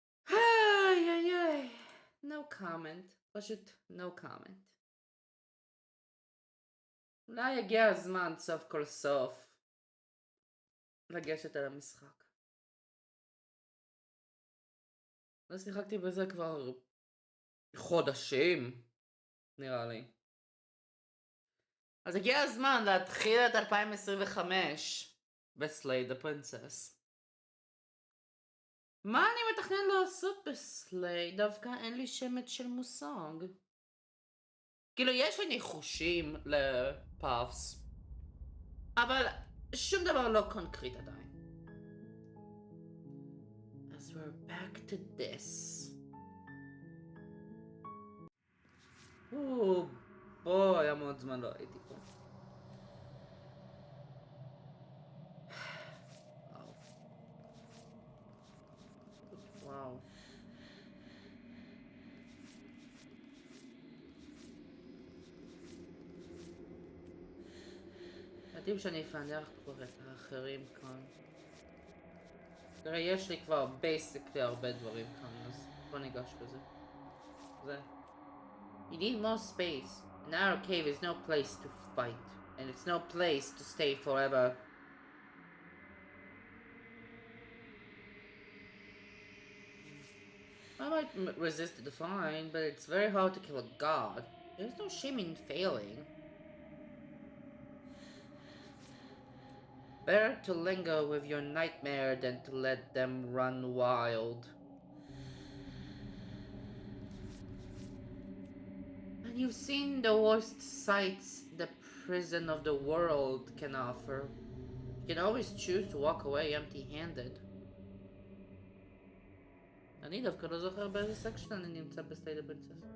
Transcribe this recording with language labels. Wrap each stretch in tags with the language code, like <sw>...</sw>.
<he>איי איי איי,</he> <en>no comment,</en> <he>פשוט no comment. אולי הגיע הזמן סוף כל סוף לגשת אל המשחק. לא שיחקתי בזה כבר חודשים, נראה לי. אז הגיע הזמן להתחיל את 2025 בסלייד הפרינסס. מה אני מתכנן לעשות בסלייד? דווקא אין לי שמץ של מושג. כאילו יש לי ניחושים לפאפס, אבל שום דבר לא קונקרט עדיין.</he> <en>אז we're back to this.</en> <he>בוא, היה מאוד זמן לא הייתי פה. וואו. עדיף שאני אפענח כבר את האחרים כאן. תראה, יש לי כבר בייסיקלי הרבה דברים כאן, אז בוא ניגש לזה.</he> <en>זה. You need more space. An narrow cave is no place to fight, and it's no place to stay forever. I might resist the divine, but it's very hard to kill a god. There's no shame in failing. Better to linger with your nightmare than to let them run wild. And you've seen the worst sights the prison of the world can offer. You can always choose to walk away empty-handed.</en> <he>אני דווקא לא זוכר באיזה סקשן אני נמצא בסלייד הפרינסס.</he>